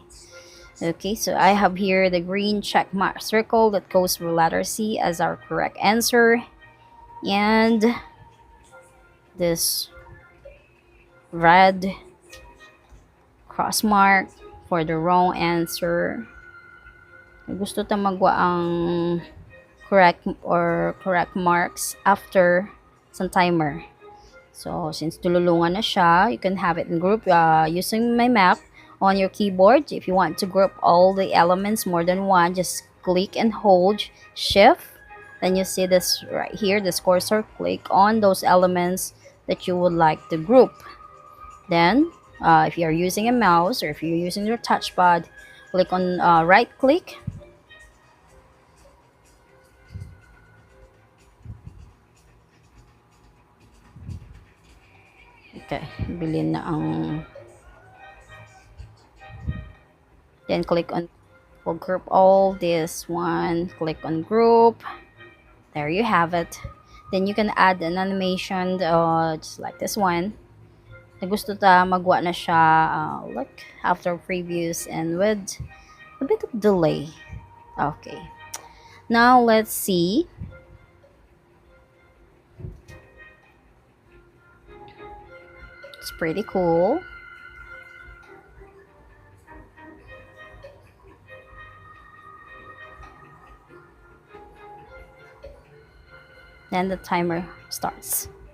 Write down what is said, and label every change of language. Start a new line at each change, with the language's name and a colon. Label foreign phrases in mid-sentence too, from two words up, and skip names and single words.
English: Okay, so I have here the green check mark circle that goes for letter C as our correct answer. And this red cross mark for the wrong answer.
Hiligaynon: Gusto ta magwa ang
English: correct marks after some timer. So since
Hiligaynon: tululungan na siya,
English: you can have it in group using my map on your keyboard. If you want to group all the elements more than one, just click and hold shift. Then you see this right here, this cursor. Click on those elements that you would like to group. Then if you are using a mouse or if you're using your touchpad, click on right click.
Hiligaynon: Okay, bilhin na ang...
English: Then click on, we'll group all this one. Click on group. There you have it. Then you can add an animation just like this one.
Hiligaynon: Na gusto ta magwa na siya
English: like after previews and with a bit of delay. Okay. Now let's see. It's pretty cool. Then the timer starts.